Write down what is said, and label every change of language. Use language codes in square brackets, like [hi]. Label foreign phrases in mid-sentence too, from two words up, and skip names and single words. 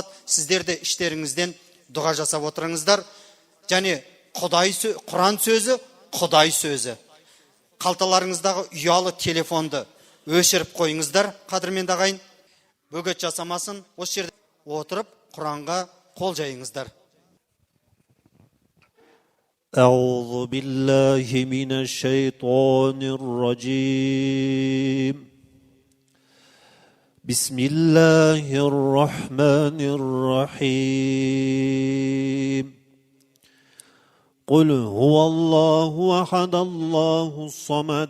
[kk] Сіздер де іштеріңізден дұға жасап отырыңыздар. Және Құран сөзі, Құдай сөзі. Қалталарыңыздағы ұялы телефонды өшіріп қойыңыздар, қадірменді ағайын. бөгет жасамасын. Осы жерде отырып Құранға қол жайыңыздар. [ar] أعوذ بالله من الشيطان الرجيم بسم الله الرحمن الرحيم قل هو الله أحد الله الصمد